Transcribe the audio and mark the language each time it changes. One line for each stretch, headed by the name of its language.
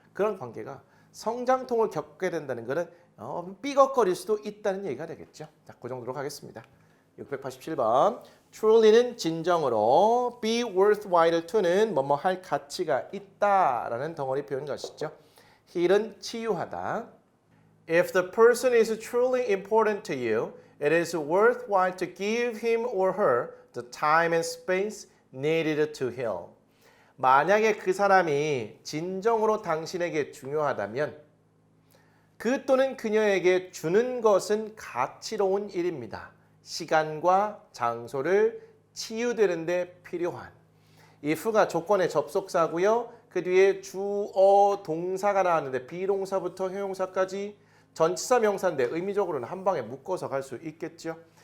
Korean: 그런 관계가 성장통을 겪게 된다는 것은 삐걱거릴 수도 있다는 얘기가 되겠죠. 자, 그 정도로 가겠습니다. 687번. truly는 진정으로,
English: be worthwhile to
Korean: 는 뭐뭐 할 가치가 있다라는 덩어리 표현 것이죠.
English: heal은
Korean: 치유하다.
English: If the person is truly important to you, It is worthwhile to give him or her the time and space needed to heal.
Korean: 만약에 그 사람이 진정으로 당신에게 중요하다면 그 또는 그녀에게 주는 것은 가치로운 일입니다. 시간과 장소를 치유되는 데 필요한. if가 조건의 접속사고요. 그 뒤에 주어 동사가 나왔는데 비동사부터 형용사까지 전치사 명사인데 의미적으로는 한 방에 묶어서 갈 수 있겠죠.